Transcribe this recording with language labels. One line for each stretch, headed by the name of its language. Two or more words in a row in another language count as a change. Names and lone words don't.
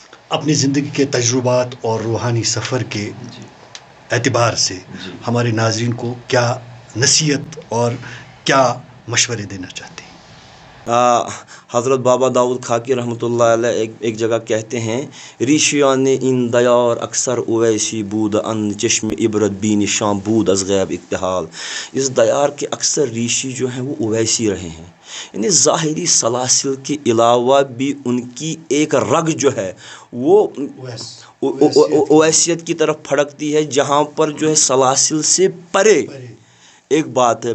Urdu: اپنی زندگی کے تجربات اور روحانی سفر کے اعتبار سے ہمارے ناظرین کو کیا نصیحت اور کیا مشورے دینا چاہتے ہیں؟ حضرت بابا داؤد خاکی
Arabic: رحمۃ اللہ علیہ
Urdu: ایک جگہ کہتے ہیں،
Persian: ریشیان ان دیار اکثر اویسی بود ان چشم عبرت بین شام بود از غیب اکتحال۔
Urdu: اس دیار کے اکثر ریشی جو ہیں وہ اویسی رہے ہیں، یعنی ظاہری سلاسل کے علاوہ بھی ان کی ایک رگ جو ہے وہ اویسیت کی طرف پھڑکتی ہے، جہاں پر جو ہے سلاسل سے پرے ایک بات ہے۔